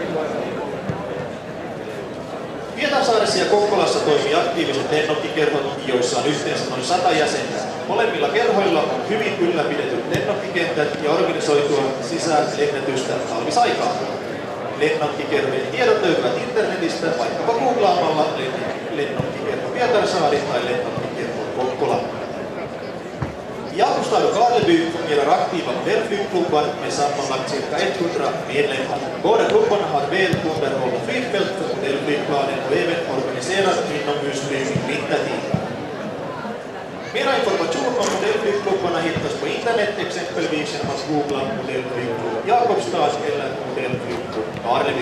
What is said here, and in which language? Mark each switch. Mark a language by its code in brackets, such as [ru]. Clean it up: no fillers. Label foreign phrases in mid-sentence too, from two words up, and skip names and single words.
[fi] Pietarsaaressa ja Kokkolassa toimii aktiiviset lennokkikerhot, joissa on yhteensä noin 100 jäsentä. Molemmilla kerhoilla on hyvin ylläpidetyt lennokkikentät ja organisoitua sisäänlennetystä talvisaikaan. Lennokkikerhojen tiedot löytyvät internetistä vaikkapa googlaamalla lennokkikerho Pietarsaari tai lennokkikerho Kokkola. [sv] I Augustad och Karleby fungerar aktiva modellflygklubbar med sammanlagt cirka 100 medlemmar. Båda klubbarna har väl underhållna flygfält för modellflygplanen och även organiserar inomhusflygning vintertid. Mera information om modellflygklubbarna hittas på internet, exempelvis genom att googla modellflygklubb Jakobstad eller modellflygklubb Karleby.